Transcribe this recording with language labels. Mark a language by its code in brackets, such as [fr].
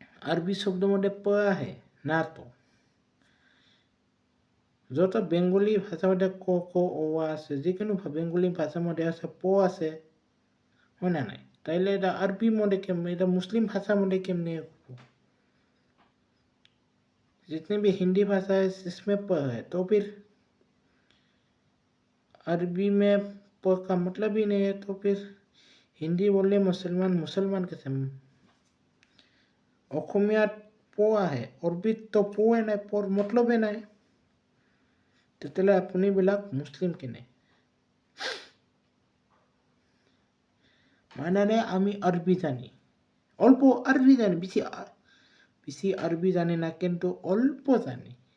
[as] আরবি শব্দ মধ্যে প আহে না তো। [bn] যত বেঙ্গলি ভাষা মধ্যে ক ক ও আছে, যে কোনো বেঙ্গলি ভাষার মধ্যে আছে প আছে, হয় না নাই? তাইলে এটা আরবি মধ্যে কেমনে, এটা মুসলিম ভাষার মধ্যে কেমনে? [hi] जितने भी हिंदी भाषा है इसमें प है, तो फिर अरबी में प का मतलब ही नहीं है, तो फिर हिंदी बोलने मुसलमान कैसे? [as] অসমীয়াত প আহে, অরবিত তো প নাই, পর মতলবে নাই। তেতিয়াহ'লে আপুনি বিলাক মুছলিম কেনে? [bn] মানে আমি আরবি জানি, অল্প আরবি জানি, বেশি আরবি জানি না, কিন্তু অল্প জানি।